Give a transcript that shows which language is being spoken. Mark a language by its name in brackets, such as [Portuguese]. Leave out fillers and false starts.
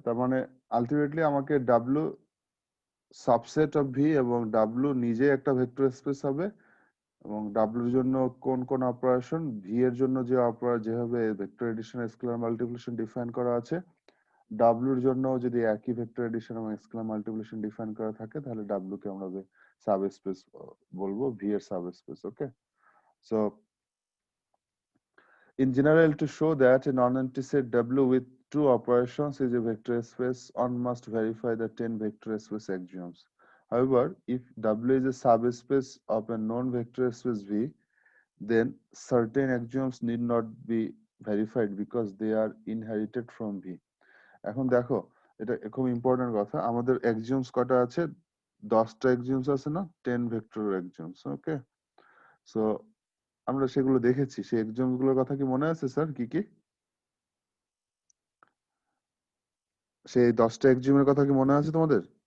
[Bangla] তার মানে আলটিমেটলি আমাকে ডাব্লিউ সাবসেট অফ ভি এবং ডাব্লিউ নিজে একটা ভেক্টর স্পেস হবে, এবং ডাব্লিউর জন্য কোন কোন অপারেশন, ভি এর জন্য যে যেভাবে vector addition scalar multiplication define করা আছে, ডাব্লিউর জন্য যদি একই ভেক্টর এডিশন এবং স্কেলার মাল্টিপ্লিকেশন ডিফাইন করা থাকে তাহলে ডাব্লিউ কে আমরা সাবস্পেস বলবো, ভি এর subspace. [English] Okay, so in general, to show that a non-empty set W with two operations is a vector space, one must verify the 10 vector space axioms. However, if W is a subspace of a known vector space V, then certain axioms need not be verified because they are inherited from V. [Bangla] এখন দেখো, এটা খুব important কথা, আমাদের axioms কটা আছে? 10টা axioms আছে না, 10 ভেক্টর axioms। ওকে, সো আমরা সেগুলো দেখেছি, সেই axioms গুলোর কথা কি মনে আছে স্যার? কি কি সেই 10টা axioms এর কথা কি মনে আছে তোমাদের?